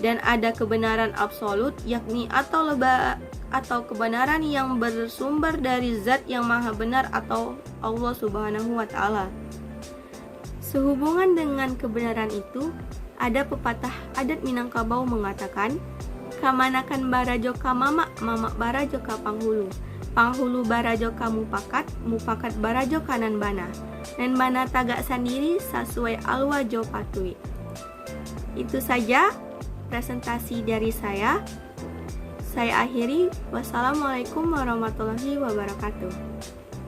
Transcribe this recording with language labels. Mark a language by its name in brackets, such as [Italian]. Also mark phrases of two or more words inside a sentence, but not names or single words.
[Indonesian] dan ada kebenaran absolut, yakni atau kebenaran yang bersumber dari zat yang maha benar atau Allah [Arabic] Subhanahu wa Ta'ala. [Indonesian] Sehubungan dengan kebenaran itu, ada pepatah adat Minangkabau mengatakan, [Minangkabau] kamanakan barajo ka mamak, mamak barajo ka panghulu, panghulu barajo ka mupakat, mupakat barajo kanan bana, dan bana tagak sendiri sesuai alwa jo patui. [Indonesian] Itu saja presentasi dari saya. Saya akhiri. [Arabic] Wassalamualaikum warahmatullahi wabarakatuh.